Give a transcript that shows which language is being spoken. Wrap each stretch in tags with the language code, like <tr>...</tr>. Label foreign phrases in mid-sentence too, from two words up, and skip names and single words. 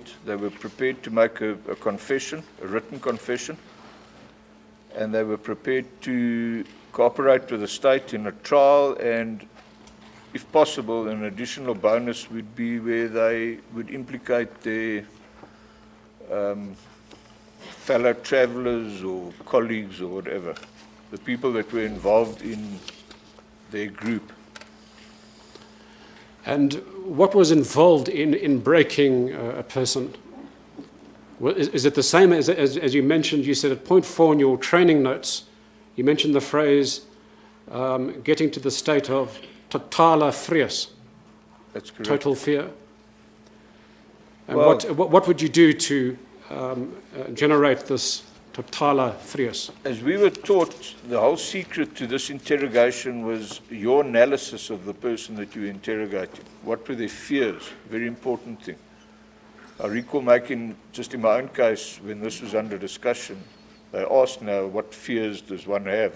<en>They were prepared to make a confession, a written confession, and they were prepared to cooperate with the state in a trial, and if possible, an additional bonus would be where they would implicate their fellow travelers or colleagues or whatever, the people that were involved in their group. And what was involved in breaking a person? Well, is it the same as you mentioned? You said at point 4 in your training notes, you mentioned the phrase getting to the state of</en> <af>totale vrees.</af> <en>That's correct. Total fear. And Well, what would you do to generate this</en> <af>totale vrees?</af> <en>as we were taught, the whole secret to this interrogation was your analysis of the person that you were interrogating. What were their fears? Very important thing. I recall making, just in my own case, when this was under discussion, they asked now, what fears does one have?</en>